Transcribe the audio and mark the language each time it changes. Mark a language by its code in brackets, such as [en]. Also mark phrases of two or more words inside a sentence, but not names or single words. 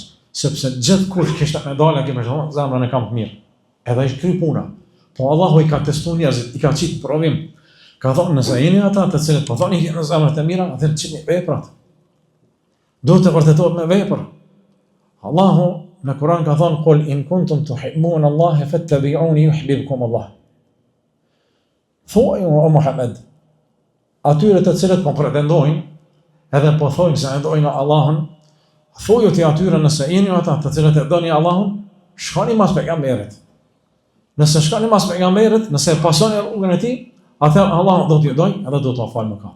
[sq] Sepse gjithkush kishte me dalë që më thonë zemrën e kam të mirë. Edhe ai kry puna. Po Allahu i ka testuar njerëzit, i ka qitë provim. Ka thonë nëse jeni ata të cilët po thoni në zemrat e mira, atëherë çini veprat. Duhet të vërtetohet me vepra. Allahu në Kur'an ka thonë [ar] قل إن كنتم تحبون الله فاتبعوني يحببكم الله. [sq] Thuaj o Muhammed, atyre të cilët po pretendojnë, edhe po thojnë se e dojnë Allahun, thuaju ti atyre nëse jeni ata të cilët e doni Allahun, shkoni mas pejgamberit. Nëse shkoni mas pejgamberit, nëse pasoni rrugën e tij, atëherë Allahu do t'ju dojë edhe do t'u falë mëkatet.